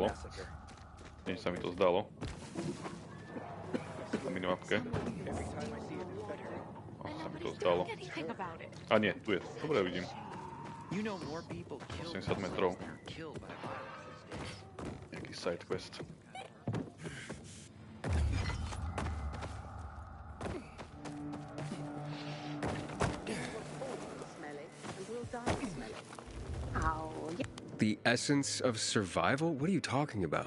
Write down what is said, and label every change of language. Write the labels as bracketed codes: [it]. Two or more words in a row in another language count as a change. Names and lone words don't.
[sk] Nič sa mi to zdalo. Na minimapke. Sa mi to zdalo. A nie, tu je. Dobre, vidím. 80 metrov. Nejaký [en] side quest. The essence of survival? What are you talking about?